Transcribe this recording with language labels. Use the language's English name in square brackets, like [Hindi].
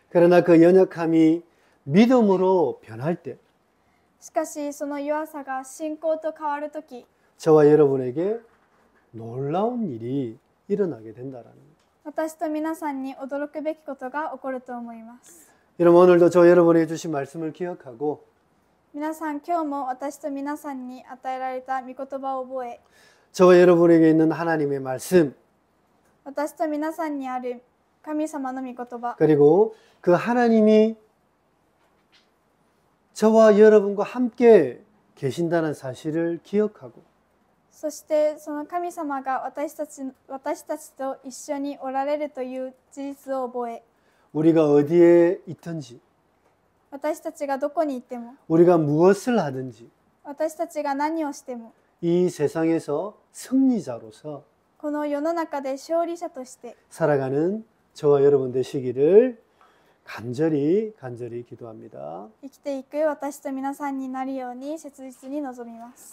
[Korean] 그러나 그 연약함이 믿음으로 변할 때 [Japanese] しかしその弱さが信仰と変わるとき、 [Korean] 저와 여러분에게 놀라운 일이 일어나게 된다라는 거예요. [Japanese] 私と皆さんに驚くべきことが起こると思います。 [Korean] 여러분, 오늘도 저 여러분에게 주신 말씀을 기억하고 [Japanese] 皆さん、今日も私と皆さんに与えられた御言葉を覚え、 [Korean] 저와 여러분에게 있는 하나님의 말씀 [Japanese] 私と皆さんにある神様の御言葉、 [Korean] 그리고 그 하나님이 저와 여러분과 함께 계신다는 사실을 기억하고 [Japanese] そしてその神様が私たちと一緒におられるという事実を覚え、 [Korean] 우리가 어디에 있든지 [Japanese] 私たちがどこにいても、 [Korean] 우리가 무엇을 하든지 [Japanese] 私たちが何をしても、 [Korean] 이 세상에서 승리자로서 [Japanese] この世の中で勝利者として [Korean] 살아가는 저와 여러분 되시기를 간절히 기도합니다. [Japanese] 生きていく私と皆さんになるように切実に望みます。